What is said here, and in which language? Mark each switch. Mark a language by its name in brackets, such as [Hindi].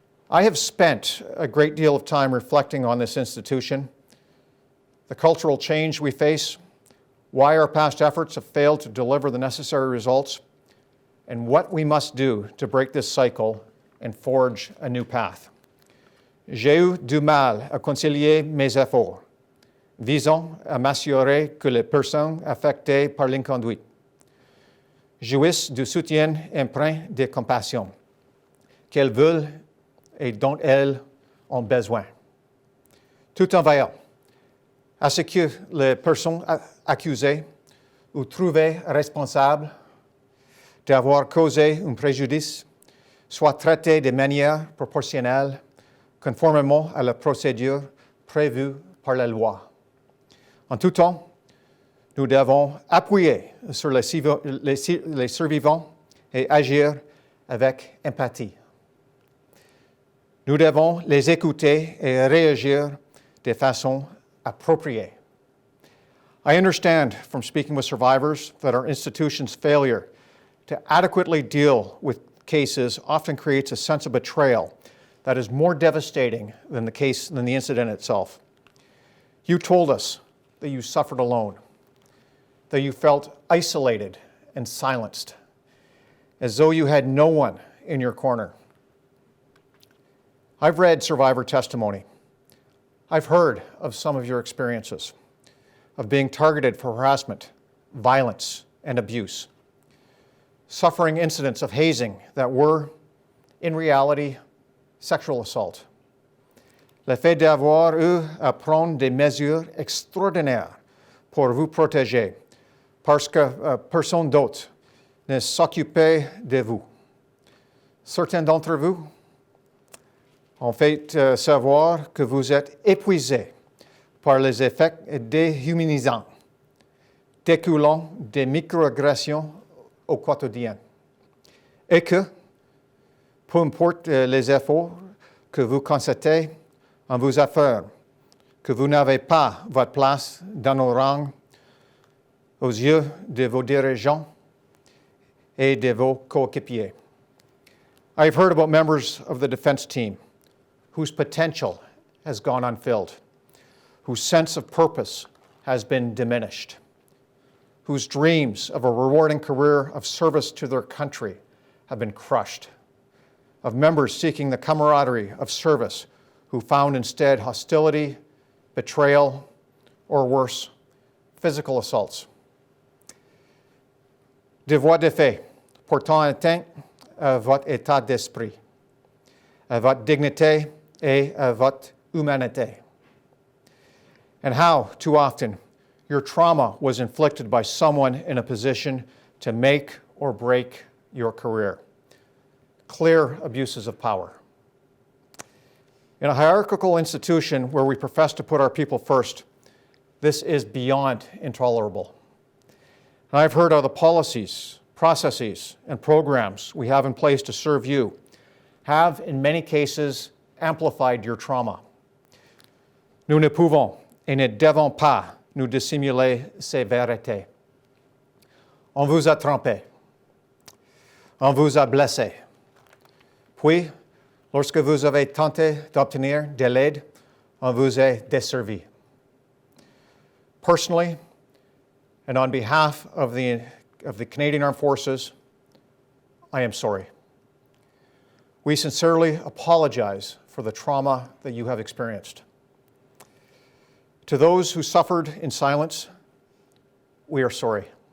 [English] I have spent a great deal of time reflecting on this institution, the cultural change we face, why our past efforts have failed to deliver the necessary results, and what we must do to break this cycle and forge a new path. [French] J'ai eu du mal à concilier mes efforts, visant à m'assurer que les personnes affectées par l'inconduite jouissent du soutien empreint de compassion qu'elles veulent et dont elles ont besoin, tout en veillant à ce que les personnes accusées ou trouvées responsables d'avoir causé un préjudice soient traitées de manière proportionnelle, conformément à la procédure prévue par la loi. En tout temps, nous devons appuyer sur les survivants et agir avec empathie. Nous devons les écouter et réagir de façon appropriée. [English] I understand from speaking with survivors that our institution's failure to adequately deal with cases often creates a sense of betrayal that is more devastating than the incident itself. You told us that you suffered alone, that you felt isolated and silenced, as though you had no one in your corner. I've read survivor testimony. I've heard of some of your experiences of being targeted for harassment, violence, and abuse, suffering incidents of hazing that were, in reality, sexual assault. [French] Le fait d'avoir eu à prendre des mesures extraordinaires pour vous protéger, parce que personne d'autre ne s'occupait de vous. Certains d'entre vous ont fait savoir que vous êtes épuisé par les effets déshumanisants découlant des microagressions au quotidien et que, peu importe les efforts que vous constatez en vos affaires, que vous n'avez pas votre place dans nos rangs aux yeux de vos dirigeants et de vos coéquipiers. [English] I've heard about members of the defense team whose potential has gone unfilled, whose sense of purpose has been diminished, whose dreams of a rewarding career of service to their country have been crushed, of members seeking the camaraderie of service who found instead hostility, betrayal, or worse, physical assaults. [French] De voix de fait, portant atteinte à votre état d'esprit, à votre dignité et à votre humanité. [English] And how, too often, your trauma was inflicted by someone in a position to make or break your career. Clear abuses of power. In a hierarchical institution where we profess to put our people first, this is beyond intolerable. And I've heard how the policies, processes, and programs we have in place to serve you have, in many cases, amplified your trauma. [French] Nous ne pouvons et ne devons pas nous dissimuler ces vérités. On vous a trompé. On vous a blessé. Puis, lorsque vous avez tenté d'obtenir de l'aide, on vous a desservi. [English] Personally, and on behalf of the Canadian Armed Forces, I am sorry. We sincerely apologize for the trauma that you have experienced. To those who suffered in silence, we are sorry.